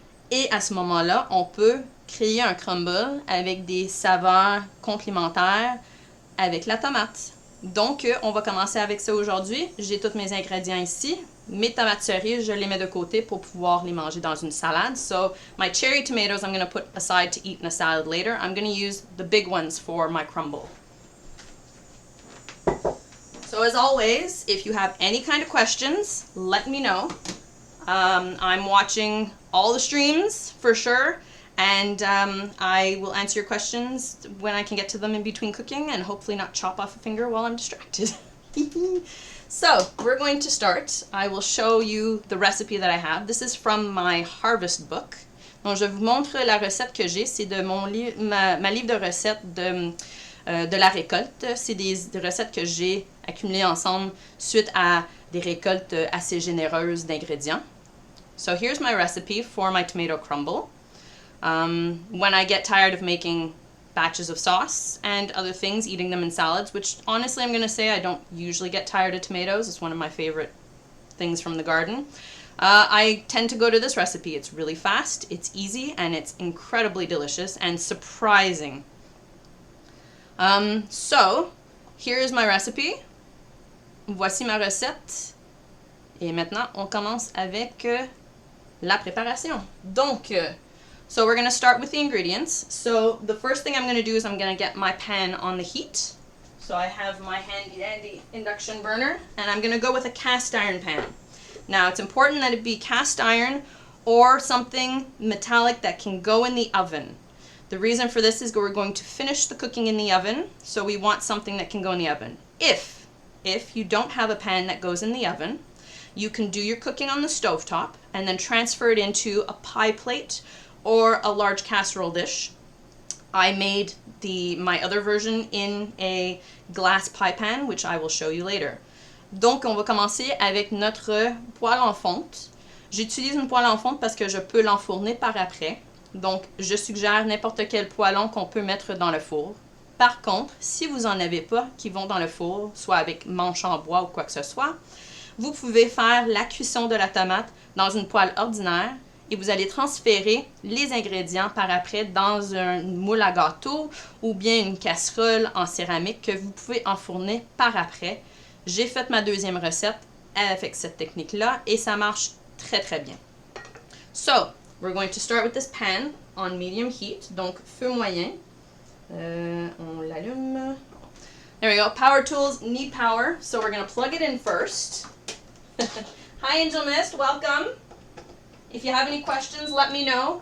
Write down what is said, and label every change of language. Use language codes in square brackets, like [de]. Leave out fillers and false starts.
[fr] Et à ce moment-là, on peut créer un crumble avec des saveurs complémentaires avec la tomate. Donc, on va commencer avec ça aujourd'hui. J'ai tous mes ingrédients ici. Mes tomates cerises, je les mets de côté pour pouvoir les manger dans une salade. [en] So, my cherry tomatoes I'm going to put aside to eat in a salad later. I'm going to use the big ones for my crumble. So, as always, if you have any kind of questions, let me know. I'm watching all the streams for sure. And I will answer your questions when I can get to them in between cooking and hopefully not chop off a finger while I'm distracted. So, we're going to start. I will show you the recipe that I have. This is from my harvest book. [fr] Donc, je vous montre la recette que j'ai. C'est de mon ma livre de recettes de la récolte. C'est des recettes que j'ai accumulées ensemble suite à des récoltes assez généreuses d'ingrédients. [en] So, here's my recipe for my tomato crumble. When I get tired of making batches of sauce and other things, eating them in salads, which honestly I'm going to say I don't usually get tired of tomatoes. It's one of my favorite things from the garden. I tend to go to this recipe. It's really fast, it's easy, and it's incredibly delicious and surprising. So, here is my recipe. [fr] Voici ma recette. Et maintenant, on commence avec la préparation. [en] Donc, so we're going to start with the ingredients. So the first thing I'm going to do is I'm going to get my pan on the heat. So I have my handy dandy induction burner and I'm going to go with a cast iron pan. Now it's important that it be cast iron or something metallic that can go in the oven. The reason for this is we're going to finish the cooking in the oven, so we want something that can go in the oven. If you don't have a pan that goes in the oven, you can do your cooking on the stovetop and then transfer it into a pie plate or a large casserole dish. I made my other version in a glass pie pan, which I will show you later. [fr] Donc, on va commencer avec notre poêle en fonte. J'utilise une poêle en fonte parce que je peux l'enfourner par après. Donc, je suggère n'importe quel poêlon qu'on peut mettre dans le four. Par contre, si vous n'en avez pas qui vont dans le four, soit avec manche en bois ou quoi que ce soit, vous pouvez faire la cuisson de la tomate dans une poêle ordinaire et vous allez transférer les ingrédients par après dans un moule à gâteau ou bien une casserole en céramique que vous pouvez enfourner par après. J'ai fait ma deuxième recette avec cette technique-là et ça marche très très bien. [en] So, we're going to start with this pan on medium heat, [fr] donc feu moyen. On l'allume. [en] There we go. Power tools need power, so we're going to plug it in first. Hi Angel Mist, welcome. If you have any questions, let me know.